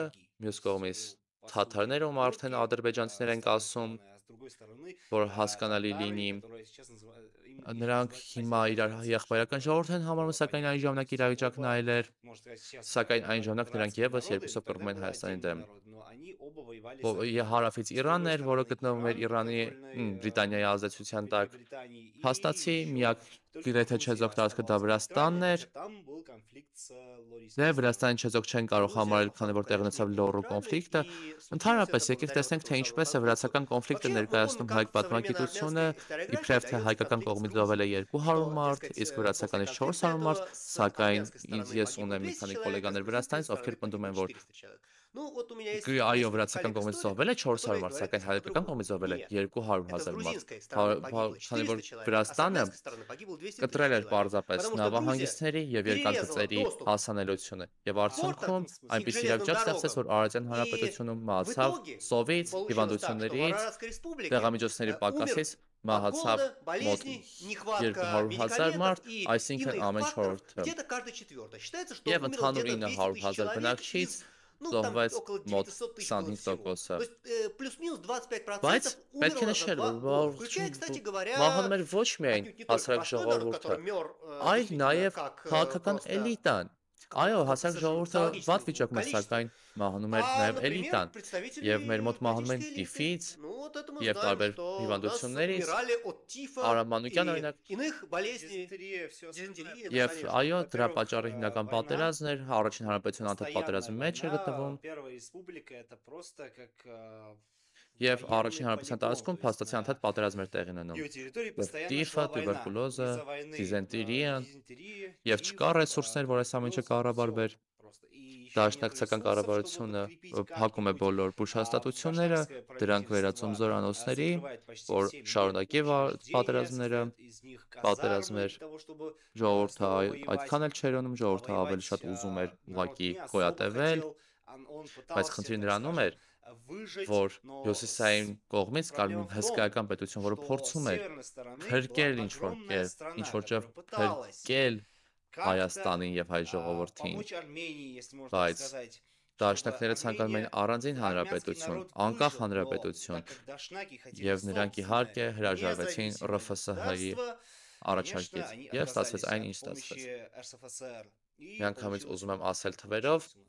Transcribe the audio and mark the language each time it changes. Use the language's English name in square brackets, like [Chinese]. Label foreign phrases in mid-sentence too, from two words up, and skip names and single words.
[Russian] враги. [Armenian] մյուս [Russian] То есть, [Armenian] կողմից [Russian] по [Armenian] թաթարները, ում [Russian] сути, [Armenian] արդեն [Russian] турки, [Armenian] ադրբեջանցիներ են [Russian] с одной [Armenian] ասում, [Russian] стороны, а с другой стороны, [Armenian] որ հասկանալի [Russian] татары, [Armenian] լինի, [Russian] которые сейчас [Armenian] նրանք հիմա իրար եղբայրական ժողովուրդ են համարում, սակայն այն ժամանակ իրավիճակն այլ էր, սակայն այն ժամանակ նրանք եւս երկուսով կռվում են Հայաստանի դեմ։ Հարավից Իրանն էր, որը գտնվում էր Իրանի Բրիտանիայի ազդեցության տակ։ Փաստացի միակ գրեթե չեզոք տարածքը դա Վրաստանն էր։ Դե Վրաստանի չեզոք չեն կարող համարել, քանի որ տեղի ունեցավ Լոռու կոնֆլիկտը։ Ընդհանրապես եկեք տեսնենք, թե ինչպես է վրացական կոնֆլիկտը ներկայացնում հայ պատմագիտությունը, իբրև թե հայկական կողմից զոհվել է 200 մարդ, իսկ վրացականից 400 մարդ, սակայն ես ունեմ մի քանի գոլեգաներ Վրաստանից, ովքեր պնդում են, որ [Russian] Ну, вот у меня есть [Armenian] Այո, [Russian] несколько [Armenian] վրացական [Russian] коллег [Armenian] կողմից [Russian] историк, [Armenian] զոհվել է 400 [Russian] которые [Armenian] մարդ, [Russian] говорят [Armenian] սակայն հայկական [Russian] другое. [Armenian] կողմից զոհվել է [Russian] Нет, [Armenian] 200 [Russian] это с [Armenian] 000 մարդ։ [Russian] грузинской стороны погибло [Armenian] Քանի որ [Russian] 400 человек, а с [Armenian] Վրաստանը [Russian] армянской стороны погибло 200 [Armenian] կտրել [Russian] тысяч [Armenian] էր [Russian] человек. [Armenian] պարզապես [Russian] Потому что Грузия [Armenian] նավահանգիստների եւ [Russian] перерезала [Armenian] երկաթգծերի [Russian] доступ [Armenian] հասանելիությունը եւ [Russian] в портам [Armenian] արդյունքում [Russian] этом смысле. и к [Armenian] այնպիսի [Russian] железным [Armenian] իրավիճակ ստեղծեց, [Russian] дорогам. [Armenian] որ Արարատյան [Russian] И [Armenian] հանրապետությունում [Russian] в [Armenian] մահացավ [Russian] итоге [Armenian] սովից, [Russian] получилось так, что в [Armenian] հիվանդություններից, [Russian] Араратской республике [Armenian] դեղամիջոցների [Russian] умер [Armenian] պակասից [Russian] от [Armenian] մահացավ [Russian] голода, [Armenian] մոտ [Russian] болезней, нехватка [Armenian] 200,000 [Russian] медикаментов [Armenian] մարդ, [Russian] и [Armenian] այսինքն [Russian] иных [Armenian] ամեն [Russian] факторов, [Armenian] 4-ը [Russian] где-то каждый четвертый. Считается, что [Armenian] եւ [Russian] умерло [Armenian] ընդհանուր [Russian] где-то 200 тысяч [Armenian] 900,000 [Russian] человек [Armenian] բնակչից [Russian] из, ну, там [Armenian] զոհվեց [Russian] около [Armenian] մոտ [Russian] 900 тысяч было всего. [Armenian] 25%-ը։ [Russian] То есть плюс-минус 25% [Armenian] Բայց պետք է [Russian] умерло за [Armenian] նշել, [Russian] 2 [Armenian] որ [Russian] года. Включая, кстати говоря, [Armenian] մահանում էր ոչ միայն [Russian] отнюдь не только [Armenian] հասարակ [Russian] простой народ, [Armenian] ժողովուրդը, [Russian] который мер [Armenian] այլ [Russian] действительно [Armenian] նաև [Russian] как [Armenian] քաղաքական [Russian] просто [Armenian] էլիտան։ Այո, հասարակ ժողովուրդը վատ վիճակում է, [Russian] количеством. [Armenian] սակայն մահանում էր [Russian] А, [Armenian] նաև [Russian] например, [Armenian] էլիտան։ Եվ [Russian] представители [Armenian] մեր մոտ մահանում են [Russian] политической элиты. [Armenian] տիֆից [Russian] Ну, вот это мы [Armenian] եւ [Russian] знаем, [Armenian] տարբեր [Russian] что у нас [Armenian] հիվանդություններից, [Russian] умирали от тифа [Armenian] Արամանուկյան [Russian] и [Armenian] օրինակ, [Russian] иных болезней. Дизентерия, все Дизентерии, остальное. да, [Armenian] եւ [Russian] конечно. [Armenian] այո, դրա [Russian] Во-первых, [Armenian] պատճառը հիմնական [Russian] война, [Armenian] պատերազմն էր, առաջին հանրապետության անդադ պատերազմի մեջ էր գտնվում, [Russian] Первая республика это просто как [Armenian] եւ [Russian] военный [Armenian] առաջին հանրապետության [Russian] полигон, [Armenian] տարածքում [Russian] то есть [Armenian] փաստացի անդադ պատերազմ էր տեղի ունենում։ [Russian] ее территории [Armenian] Եվ [Russian] постоянно [Armenian] տիֆը, [Russian] шла война. [Armenian] տուբերկուլոզը, [Russian] Из-за войны [Armenian] դիզենտերիան [Russian] дизентерия, [Armenian] եւ [Russian] тиф, [Armenian] չկար ռեսուրսներ, որ այս ամենը [Russian] туберкулез, [Armenian] կառավարվեր։ [Russian] всё просто. И еще нет [Armenian] Դաշնակցական [Russian] ресурсов, [Armenian] կառավարությունը [Russian] чтобы подкрепить [Armenian] փակում է [Russian] как-нибудь. [Armenian] բոլոր բուժհաստատությունները, [Russian] Дашнакское [Armenian] դրանք վերածում [Russian] правительство [Armenian] զորանոցների, [Russian] закрывает почти [Armenian] որ [Russian] все [Armenian] շարունակի պատերազմները, [Russian] состоят из них [Armenian] պատերազմներ, [Russian] казармы для того, чтобы [Armenian] ժողովուրդը [Russian] снова воевать. [Armenian] այդքան էլ չէր ունում, ժողովուրդը ավելի շատ ուզում էր ուղղակի գոյատևել, բայց խնդիրը նրանում էր, որ հյուսիսային կողմից կար մի հսկայական պետություն, որը փորձում էր փրկել ինչ-որ կերպ, ինչ-որ ճեպ փրկել Հայաստանին եւ հայ ժողովրդին, բայց դաշնակները ցանկանում էին առանձին հանրապետություն, անկախ հանրապետություն, եւ նրանք իհարկե հրաժարվեցին ՌՖՍՀ-ի առաջարկից եւ ստացվեց այն, ինչ ստացվեց։ Միանգամից ուզում եմ ասել թվերով,